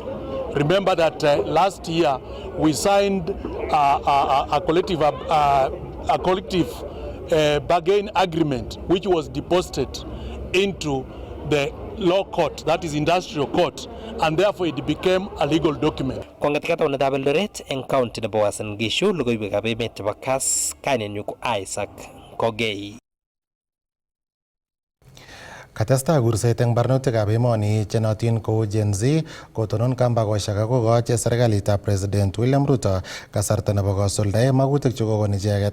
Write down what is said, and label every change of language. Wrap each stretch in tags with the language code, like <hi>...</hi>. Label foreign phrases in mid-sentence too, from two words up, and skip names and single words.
<en>Remember that last year we signed a collective bargain agreement which was deposited into the law court, that is industrial court, and therefore it became a legal document.</en> <kln>Kongetika taunetab Eldoret eng county nebo Uasin Gishu, logoiwekab emet chebo Kass, kainenyu ko Isaac Kogei. Katestai kurset eng barnotikab emoni chenotin kou Gen Z kotonon kambakoshek akokochi serikalitab President William Ruto kasarta nebo kosuldae magutik chekokon icheket.</kln>